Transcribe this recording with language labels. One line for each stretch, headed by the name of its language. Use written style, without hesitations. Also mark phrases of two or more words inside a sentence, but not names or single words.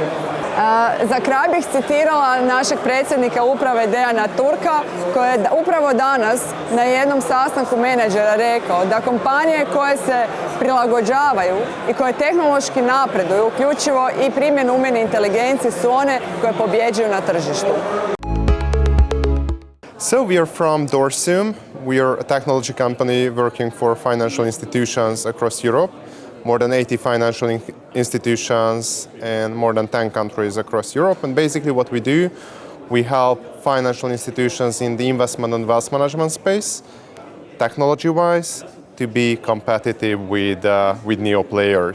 Croatian: Za kraj bih citirala našeg predsjednika uprave Dejana Turka koji je upravo danas na jednom sastanku menadžera rekao da kompanije koje se prilagođavaju i koje tehnološki napreduju, uključivo i primjenu umjetne inteligencije, su one koje pobjeđuju na tržištu.
English: So we are from Dorsum. We are a technology company working for financial institutions across Europe. More than 80 financial institutions in more than 10 countries across Europe. And basically what we do, we help financial institutions in the investment and wealth management space, technology-wise, to be competitive with neo players.